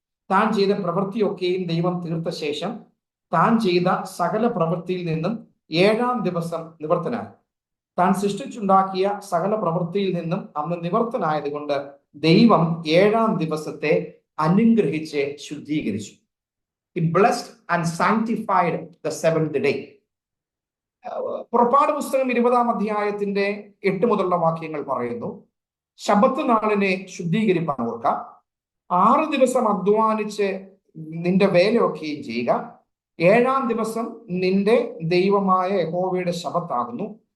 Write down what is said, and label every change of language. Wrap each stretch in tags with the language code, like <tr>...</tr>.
<ml>താൻ ചെയ്ത പ്രവൃത്തിയൊക്കെയും ദൈവം തീർത്ത ശേഷം താൻ ചെയ്ത സകല പ്രവൃത്തിയിൽ നിന്നും 7-ാം ദിവസം നിവർത്തനായി. താൻ സൃഷ്ടിച്ചുണ്ടാക്കിയ സകല പ്രവൃത്തിയിൽ നിന്നും അന്ന് നിവർത്തനായത് കൊണ്ട് ദൈവം 7-ാം ദിവസത്തെ അനുഗ്രഹിച്ച് ശുദ്ധീകരിച്ചു.</ml> <en>He blessed and sanctified the 7th day.</en> <ml>പുറപ്പാട് പുസ്തകം 20-ാം അധ്യായത്തിന്റെ 8 മുതലുള്ള വാക്യങ്ങൾ പറയുന്നു, ശബത്ത് നാളിനെ ശുദ്ധീകരിപ്പാൻ ഓർക്ക, 6 ദിവസം അധ്വാനിച്ച് നിന്റെ വേലയൊക്കെയും ചെയ്യുക. 7-ാം ദിവസം നിന്റെ ദൈവമായ യഹോവയുടെ ശബത്താകുന്നു.</ml>